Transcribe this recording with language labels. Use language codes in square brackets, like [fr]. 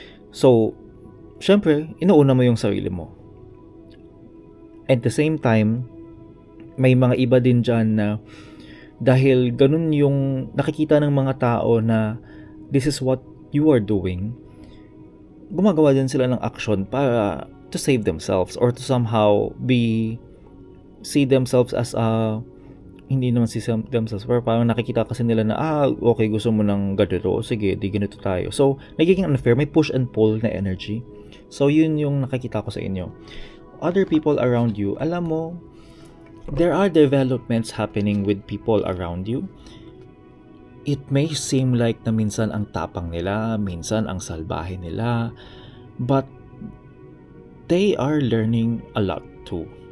[tl] So, syempre, inuuna mo yung sarili mo. [en] At the same time, [tl] may mga iba din dyan na dahil ganun yung nakikita ng mga tao na [en] this is what you are doing, [tl] gumagawa din sila ng action para [en] to save themselves or to somehow see themselves as [tl] hindi naman [en] see themselves, [tl] pero parang nakikita kasi nila na okay, gusto mo ng ganito, sige, di ganito tayo. So, nagiging unfair, may [en] push and pull [tl] na energy. So, yun yung nakikita ko sa inyo. [en] Other people around you, [tl] alam mo, [en] there are developments happening with people around you. It may seem like [tl] na minsan ang tapang nila, minsan ang salbahe nila, [en] but they are learning a lot too.